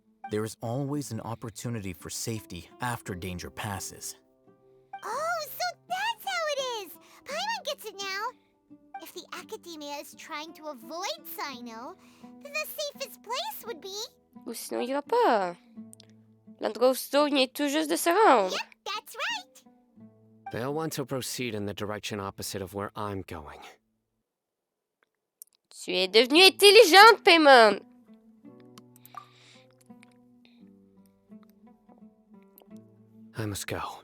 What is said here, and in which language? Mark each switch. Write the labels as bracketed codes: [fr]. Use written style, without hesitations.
[en] There is always an opportunity for safety after danger passes. Oh, so that's how it is! Paimon gets it now! If the academia is trying to avoid Sino, then the safest place would be... [fr] Ou sinon, il ira pas. L'endroit où il vient tout juste de se rendre. [en] Yep, that's right! They'll want to proceed in the direction opposite of where I'm going. [fr] Tu es devenue intelligente, Paimon. [en] I must go.